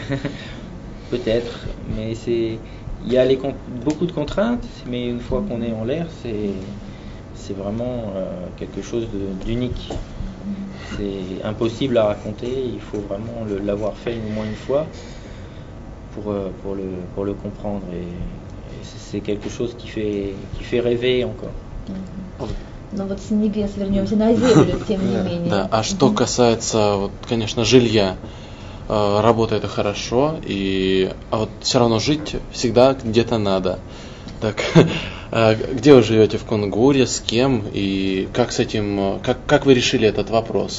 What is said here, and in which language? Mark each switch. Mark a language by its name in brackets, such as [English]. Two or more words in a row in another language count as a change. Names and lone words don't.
[French] Peut-être, mais il y a beaucoup de contraintes, mais une fois qu'on est en l'air, c'est vraiment quelque chose d'unique. C'est impossible à raconter, il faut vraiment l'avoir fait au moins une fois pour le comprendre. Et c'est quelque chose qui fait rêver encore. [Russian] Но вот с небес вернемся на землю, тем не менее. Да, а что касается, вот, конечно, жилья, работа это хорошо, а вот все равно жить всегда где-то надо. Так, где вы живете в Кунгуре, с кем и как с этим, как вы решили этот вопрос?